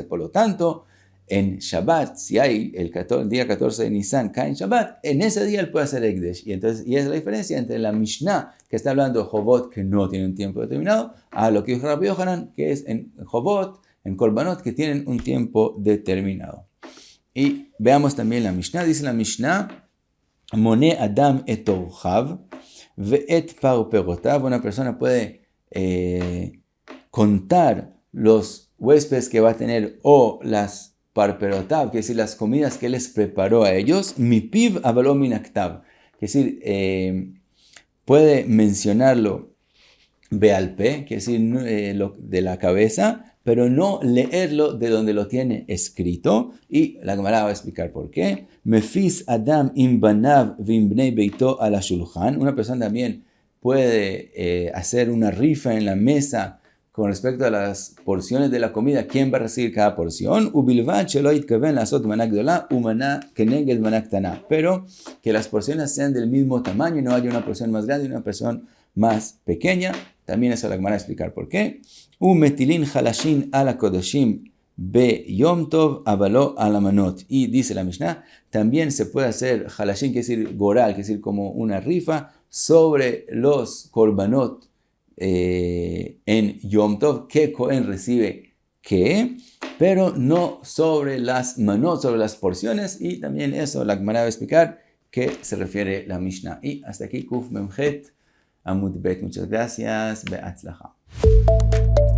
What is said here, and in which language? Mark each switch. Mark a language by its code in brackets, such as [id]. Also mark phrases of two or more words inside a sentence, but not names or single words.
[es] Por lo tanto, en Shabbat, si hay el día 14 de Nisan, cae en Shabbat, en ese día él puede hacer Ekdesh. Y esa es la diferencia entre la Mishnah, que está hablando de Jovot, que no tiene un tiempo determinado, a lo que dijo Rabbi Yohanan, que es en Jovot, en Korbanot, que tienen un tiempo determinado. Y veamos también la Mishnah. Dice la Mishnah, [he] מונה אדם את אורחיו ואת פרפרותיו. [es] Una persona puede contar los huéspedes que va a tener o las parperotav, que es decir, las comidas que él les preparó a ellos. [he] מפיו אבל לא מן הכתב, [es] que es decir, puede mencionarlo bealpe, que es decir, de la cabeza, pero no leerlo de donde lo tiene escrito. Y la Gemara va a explicar por qué. [he] מפיס אדם עם בניו ועם בני ביתו על השלחן. [es] Una persona también puede hacer una rifa en la mesa con respecto a las porciones de la comida. ¿Quién va a recibir cada porción? [he] ובלבד שלא יתכוין לעשות מנה גדולה ומנה כנגד מנה קטנה. [es] Pero que las porciones sean del mismo tamaño y no haya una porción más grande y una porción más pequeña. También eso la Gemara va a explicar por qué. [he] מטילין חלשין על קדשים ביום טוב אבל לא על מנות. [es] Y dice la Mishnah, también se puede hacer halashin, que es decir goral, que es decir como una rifa, sobre los korbanot en [he] יום טוב, [es] que Cohen recibe que, pero no sobre las manot, sobre las porciones. Y también eso la Gemara va a explicar que se refiere la Mishnah. Y hasta aquí Kuf Memchet Amud Bet. Muchas gracias. Be'atzlacha.